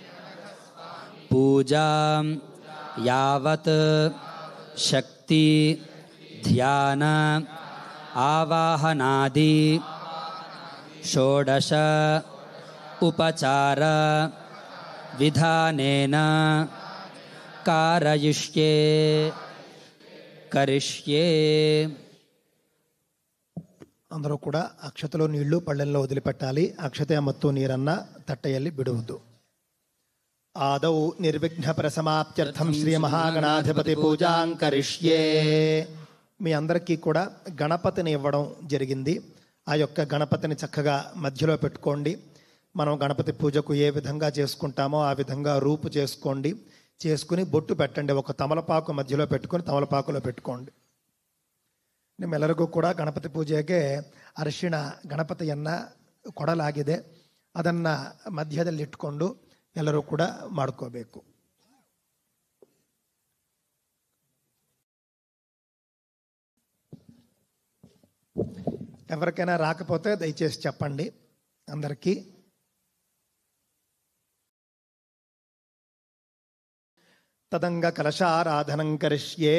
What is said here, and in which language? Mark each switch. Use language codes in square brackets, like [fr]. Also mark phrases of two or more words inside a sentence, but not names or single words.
[sa] పూజాం యావత్ శక్తి ధ్యాన ఆవాహనాది షోడశ ఉపచార విధానేన కారయిష్యే కరిష్యే. [te] అందరూ కూడా అక్షతలో నీళ్లు పళ్ళెంలో వదిలిపెట్టాలి. [kn] అక్షతే ಮತ್ತು ನೀರನ್ನ ತಟ್ಟೆಯಲ್ಲಿ ಬಿಡುವುದು. [sa] ఆదౌ నిర్విఘ్న ప్రసమాప్త్యర్థం శ్రీ మహాగణాధిపతి పూజాం కరిష్యే. [te] మీ అందరికీ కూడా గణపతిని ఇవ్వడం జరిగింది. ఆ యొక్క గణపతిని చక్కగా మధ్యలో పెట్టుకోండి. మనం గణపతి పూజకు ఏ విధంగా చేసుకుంటామో ఆ విధంగా రూపు చేసుకోండి. చేసుకుని బొట్టు పెట్టండి. ఒక తమలపాకు మధ్యలో పెట్టుకొని తమలపాకులో పెట్టుకోండి. [kn] ನಿಮ್ಮೆಲ್ಲರಿಗೂ ಕೂಡ ಗಣಪತಿ ಪೂಜೆಗೆ ಅರಿಶಿಣ ಗಣಪತಿಯನ್ನ ಕೊಡಲಾಗಿದೆ. ಅದನ್ನ ಮಧ್ಯದಲ್ಲಿಟ್ಕೊಂಡು ಎಲ್ಲರೂ ಕೂಡ ಮಾಡ್ಕೋಬೇಕು. [te] ఎవరికైనా రాకపోతే దయచేసి చెప్పండి అందరికీ. [sa] తదంగ కలశారాధనం కరిష్యే.